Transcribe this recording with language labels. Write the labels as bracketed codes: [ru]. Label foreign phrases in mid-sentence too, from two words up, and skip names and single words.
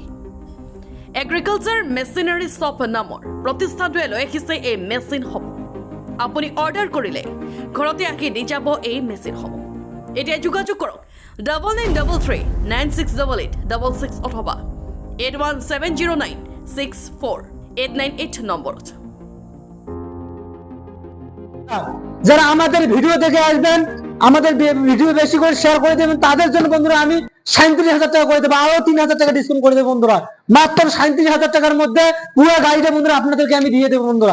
[as] এগ্ৰিকালচাৰ মেচিনাৰী শ্বপ নামৰ প্ৰতিষ্ঠানটোৱে লৈ আহিছে এই মেচিনসমূহ। আপুনি অৰ্ডাৰ কৰিলে ঘৰতে আহি দি যাব এই মেচিনসমূহ। এতিয়া যোগাযোগ কৰক 9933968866 অথবা 8170964898 নম্বৰত। [bn] যারা আমাদের ভিডিও দেখে আসবেন, আমাদের ভিডিও বেশি করে শেয়ার করে দেবেন, তাদের জন্য বন্ধুরা আমি 37,000 টাকা করে দেবো, আরো 3,000 টাকা ডিসকাউন্ট করে দেবো বন্ধুরা। মাত্র 37,000 টাকার মধ্যে পুরো গাড়িটা বন্ধুরা আপনাদেরকে আমি দিয়ে দেবো বন্ধুরা।